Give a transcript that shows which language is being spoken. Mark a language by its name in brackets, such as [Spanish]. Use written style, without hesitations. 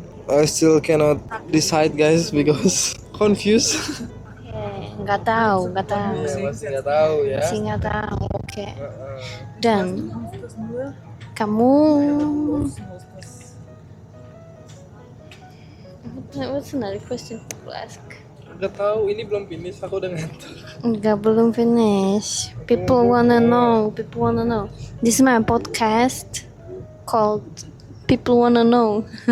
[English] I still cannot decide guys because confused. [Indonesian] Nggak tahu. Masih nggak tahu ya. Masih nggak tahu. Oke. Dan kamu [English] what's another question to ask? [Indonesian] Nggak tahu, ini belum finish, aku udah ngantuk. Enggak, belum [English] finish. People wanna know. This is my podcast called People Wanna Know.